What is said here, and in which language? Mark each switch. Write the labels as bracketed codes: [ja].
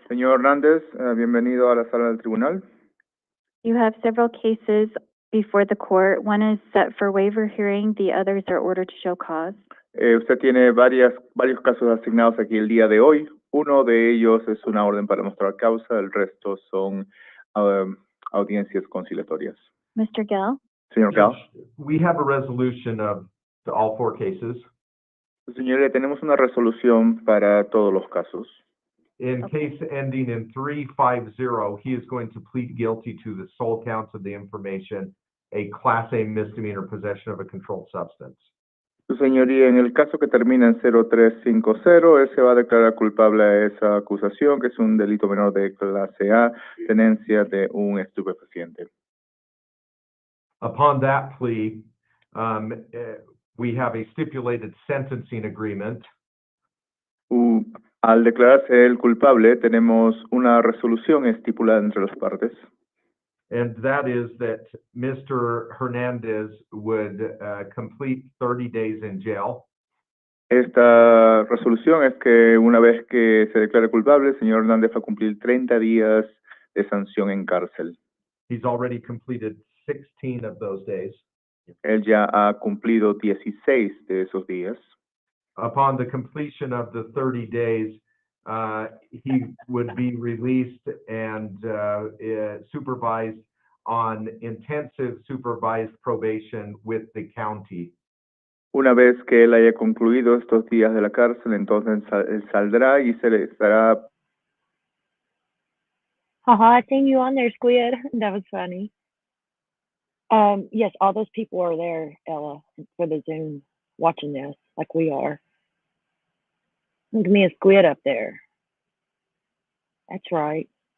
[es] Señor Hernández, bienvenido a la sala del tribunal. [en] You have several cases before the court. One is set for waiver hearing, the others are ordered to show cause. [es] Usted tiene varios casos asignados aquí el día de hoy. Uno de ellos es una orden para mostrar causa, el resto son audiencias conciliatorias. [en] Mr. Gell? [es] Señor Gell. [en] We have a resolution of all four cases. [es] Señoría, tenemos una resolución para todos los casos. [en] In case ending in 350, he is going to plead guilty to the sole counts of the information, a Class A misdemeanor possession of a controlled substance. [es] Su señoría, en el caso que termina en 0350, él se va a declarar culpable a esa acusación, que es un delito menor de clase A, tenencia de un estupefaciente. [en] Upon that plea, we have a stipulated sentencing agreement. [es] Al declararse el culpable, tenemos una resolución estipulada entre las partes. [en] And that is that Mr. Hernandez would complete 30 days in jail. [es] Esta resolución es que una vez que se declare culpable, el señor Hernández va a cumplir 30 días de sanción en cárcel. [en] He's already completed 16 of those days. [es] Él ya ha cumplido 16 de esos días. [en] Upon the completion of the 30 days, he would be released and supervised on intensive supervised probation with the county. [es] Una vez que él haya concluido estos días de la cárcel, entonces él saldrá y se le estará. [en] Haha, I seen you on there, Squid. That was funny. Yes, all those people are there, Ella, for the Zoom watching this, like we are. Look at me and Squid up there. That's right.